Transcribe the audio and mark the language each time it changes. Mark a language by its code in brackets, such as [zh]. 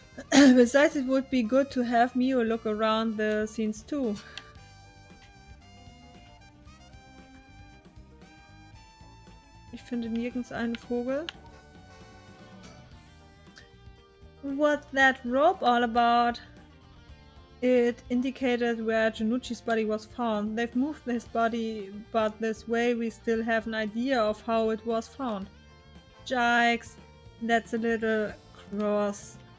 [en] Besides, it would be good to have Mio look around the scenes too. [de] Ich finde nirgends einen Vogel. [en] What's that rope all about? It indicated where Janucci's body was found. They've moved his body, but this way we still have an idea of how it was found. Jikes, that's a little gross.